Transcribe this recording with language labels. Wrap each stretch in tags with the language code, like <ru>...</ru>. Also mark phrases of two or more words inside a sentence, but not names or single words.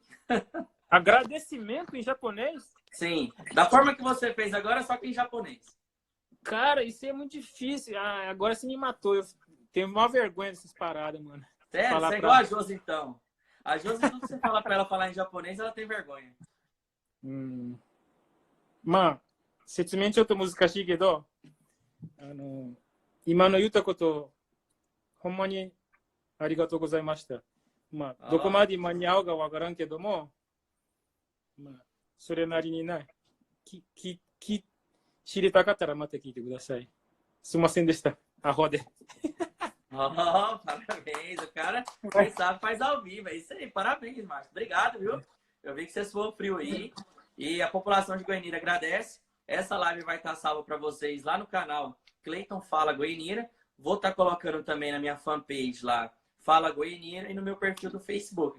<pt>Agradecimento em japonês? Sim, da forma que você fez agora, só que em japonês. Cara, isso é muito difícil. Agora você me matou. Eu tenho maior vergonha dessas paradas, mano. Sério? Você é igual a Josi, então. A Josi, tudo que você fala para ela falar em japonês, ela tem vergonha.</pt> <ja>まあ、説明ちょっと難しいけど、今の言ったこと、ほんまにありがとうございました。まあ、どこまで間に合うかわからんけども、まあ、それなりにな、知りたかったらまた聞いてください。すいませんでした。アホで。</ja> <pt>Oh, parabéns, o cara quem sabe faz ao vivo, é isso aí, parabéns, Márcio, obrigado, viu? Eu vi que você suou frio aí e a população de Goiânia agradece. Essa live vai estar salva para vocês lá no canal Cleiton Fala Goiânia. Vou estar colocando também na minha fanpage lá, Fala Goiânia, e no meu perfil do Facebook.</pt>